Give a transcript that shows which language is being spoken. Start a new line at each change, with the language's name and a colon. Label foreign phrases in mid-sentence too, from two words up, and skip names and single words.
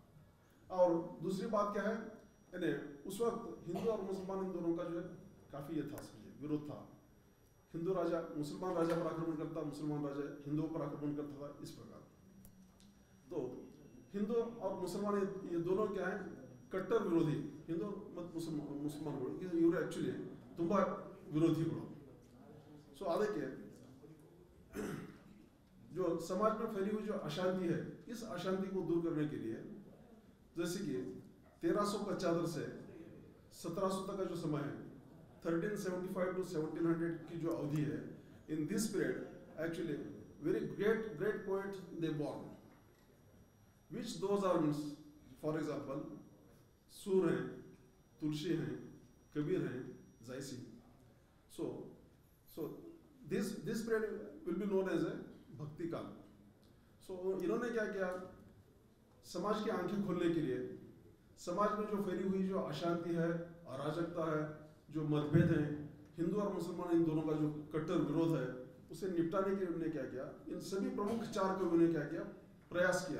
Hindi: और दूसरी बात क्या है, यानी उस वक्त हिंदू और मुसलमान इन दोनों का जो है काफी ये था, समझिए विरोध था. हिंदू राजा मुसलमान राजा पर आक्रमण करता, मुसलमान राजा हिंदुओं पर आक्रमण करता था. इस प्रकार. तो हिंदू और मुसलमान ये दोनों क्या है, कट्टर विरोधी.
Kannada: हिंदू मत मुसलमानಗಳು ಇವರು ಆಕ್ಚುಲಿ ತುಂಬಾ ವಿರೋಧಿಗಳು.
Hindi: सो ಅದಕ್ಕೆ जो समाज में फैली हुई जो अशांति है, इस अशांति को दूर करने के लिए जैसे कि 1375 से 1700 तक का जो समय है, 1375 to 1700 की जो अवधि है,
English: in this period actually very great poets they born, which those are means, for example
Hindi: सूर हैं, तुलसी हैं, कबीर हैं, जयसी.
English: So this period will be known as a
Hindi: भक्ति काल. सो इन्होंने क्या किया, समाज की आंखें खोलने के लिए समाज में जो फैली हुई जो अशांति है, अराजकता है, जो मतभेद हैं, हिंदू और मुसलमान इन दोनों का जो कट्टर विरोध है, उसे निपटाने के लिए उन्होंने क्या किया, इन सभी प्रमुख 4 कवियों ने क्या किया, प्रयास किया।